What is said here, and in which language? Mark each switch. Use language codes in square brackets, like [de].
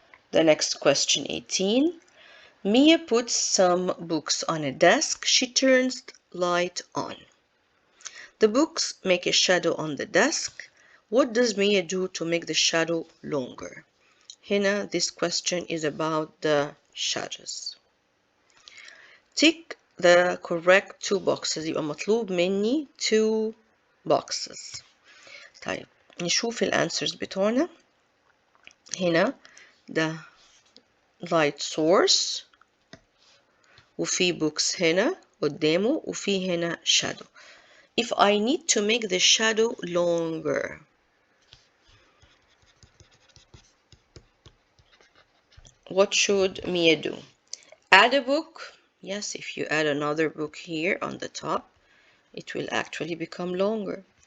[en] The next question 18. Mia puts some books on a desk. She turns light on. The books make a shadow on the desk. What does Mia do to make the shadow longer? هنا this question is about the shadows. Tick the correct 2 boxes. [ar] يبقى مطلوب مني 2 boxes. طيب نشوف الانسرز بتوعنا. هنا ده light source وفي books هنا قدامه وفي هنا shadow. [en] If I need to make the shadow longer, what should Mia do? Add a book. Yes, if you add another book here on the top, it will actually become longer.